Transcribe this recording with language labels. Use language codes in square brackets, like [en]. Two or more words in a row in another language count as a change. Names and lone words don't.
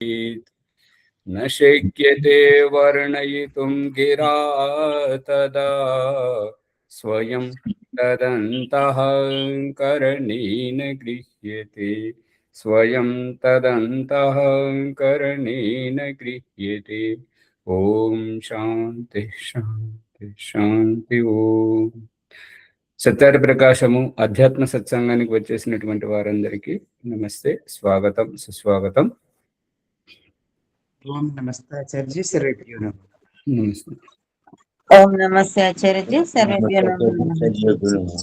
[sa] न शक्यते वर्णयितुं गिरा तदा स्वयं तदन्तःकरणेन गृह्यते स्वयं तदन्तःकरणेन गृह्यते। ओम शांति शांति शांति। [te] ఓం సత్యార్థ ప్రకాశము అధ్యాత్మ సత్సంగానికి వచ్చేసినటువంటి వారందరికీ నమస్తే, స్వాగతం, సుస్వాగతం. ఓం నమస్తే ఆచార్య, [sa] సర్వేభ్యో నమః. [te] నమస్తే. ఓం నమస్తే ఆచార్యజీ, [sa] సర్వేభ్యో నమః.